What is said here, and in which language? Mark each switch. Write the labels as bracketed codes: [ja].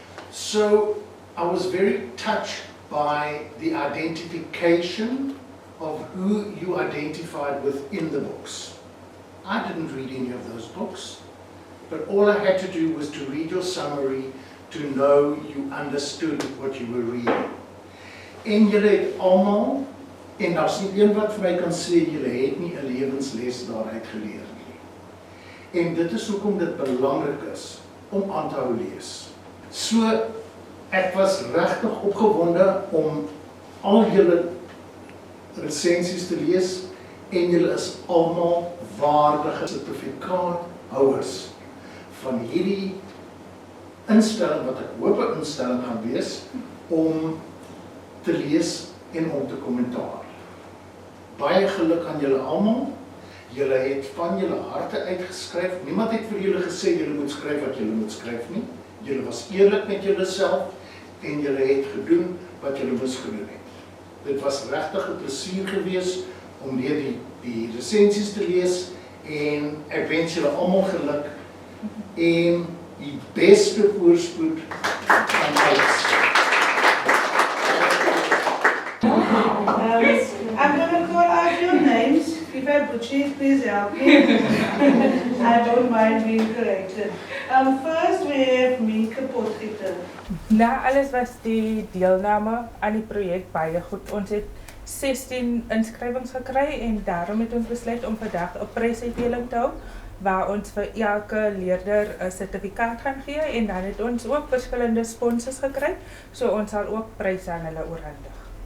[en] So I was very touched by the identification of who you identified within the books. I didn't read any of those books. But all I had to do was to read your summary to know you understood what you were reading. [af] En julle het almal, en daar's nie een wat vir my kan sê julle het nie 'n lewensles daaruit geleer nie. En dit is hoekom dit belangrik is om aan te hou lees. So ek was regtig opgewonde om al julle resensies te lees en julle is almal waardige sertifikaathouers van hierdie instelling wat ek hoop 'n instelling gaan wees om te lees en om te kommentaar. Baie geluk aan julle almal. Julle het van julle harte uitgeskryf. Niemand het vir julle gesê julle moet skryf wat julle moet skryf nie. Julle was eerlik met julleself en julle het gedoen wat julle moes gedoen het. Dit was regtig 'n plesier geweest om deur die resensies te lees en ek wens julle almal geluk en die beste voorspoed van alles. [en] I'm going to call out your names. If I butcher it, please help me. I don't mind being corrected. First we have Minke Potgieter. [af] Na alles was die deelname aan die projek baie goed. Ons het 16 inskrywings gekry en daarom het ons besluit om vandag 'n prysuitdeling te hou waar ons vir elke leerder 'n sertifikaat gaan gee en dan het ons ook verskillende sponsors gekry, so ons sal ook pryse aan hulle oorhandig.